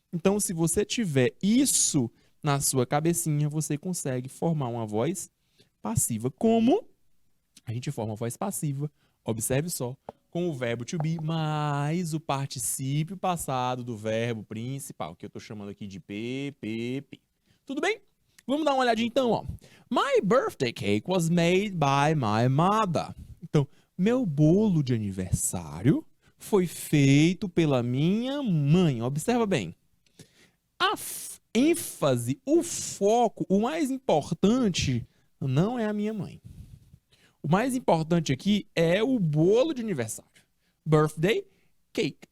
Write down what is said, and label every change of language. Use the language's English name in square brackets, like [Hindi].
[Portuguese] Então, se você tiver isso na sua cabecinha, você consegue formar uma voz passiva. Como a gente forma a voz passiva, observe só, com o verbo to be mais o particípio passado do verbo principal, que eu estou chamando aqui de PPP. Tudo bem? Vamos dar uma olhadinha então, ó. [English] My birthday cake was made by my mother. [Portuguese] Então, meu bolo de aniversário foi feito pela minha mãe. Observa bem. A ênfase, o foco, o mais importante não é a minha mãe. O mais importante aqui é o bolo de aniversário. Birthday cake.